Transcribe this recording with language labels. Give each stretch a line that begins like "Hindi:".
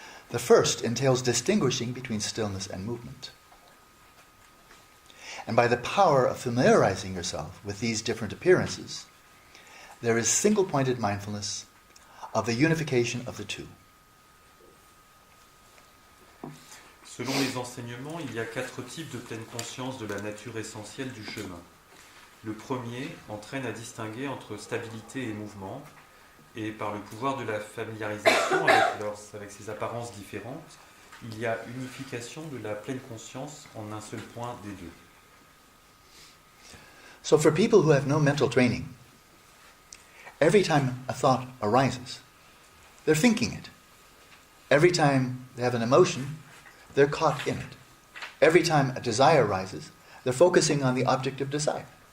English: The first entails distinguishing between stillness and movement. And by the power of familiarizing yourself with these different appearances, there is single-pointed mindfulness of the unification of the two.
French: Selon les enseignements, il y a 4 types de pleine conscience de la nature essentielle du chemin. Le premier entraîne à distinguer entre stabilité et mouvement, et par le pouvoir de la familiarisation avec ses apparences différentes, il y a unification de la pleine conscience en un seul point des deux.
English: So for people who have no mental training, every time a thought arises, they're thinking it. Every time they have an emotion, they're caught in it. Every time a desire arises, they're focusing on the object of desire.